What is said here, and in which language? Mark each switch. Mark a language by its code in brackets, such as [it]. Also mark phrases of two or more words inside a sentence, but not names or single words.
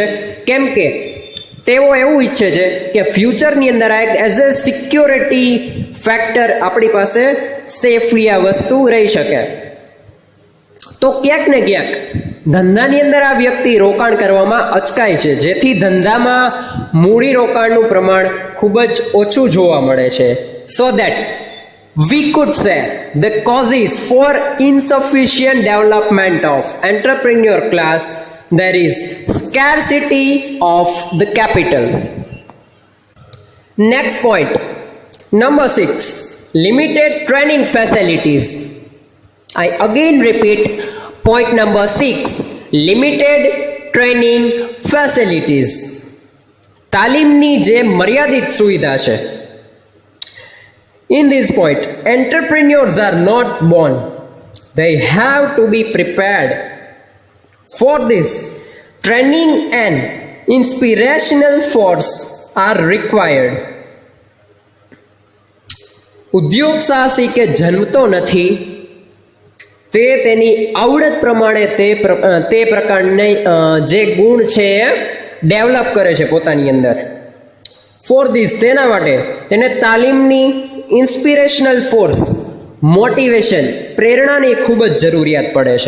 [gu] કેમ કે તેઓ એવું ઈચ્છે છે કે ફ્યુચરની અંદર આ એક [en] as a security factor [gu] આપણી પાસે સેફલી આ વસ્તુ રહી શકે. તો ક્યાંક ને ક્યાંક ધંધાની અંદર આ વ્યક્તિ રોકાણ કરવામાં અચકાય છે, જેથી ધંધામાં મૂડી રોકાણનું પ્રમાણ ખૂબ જ ઓછું જોવા મળે છે. [en] so that we could say the causes for insufficient development of entrepreneur class, there is scarcity of the capital. Next point, number 6, limited training facilities. I again repeat point number 6, limited training facilities. [gu] તાલીમની જે મર્યાદિત સુવિધા છે. [en] In this point, entrepreneurs are not born. They have to be prepared. For this, training and inspirational force are required. [gu] ઉદ્યોગ સાહસિક જન્મતો નથી, તે તેની આવડત પ્રમાણે તે પ્રકારની જે ગુણ છે એ ડેવલપ કરે છે પોતાની અંદર. [en] for this, [gu] તેના માટે તેને તાલીમની, [en] inspirational force, [gu] મોટિવેશન, પ્રેરણાની ખૂબ જ જરૂરિયાત પડે છે.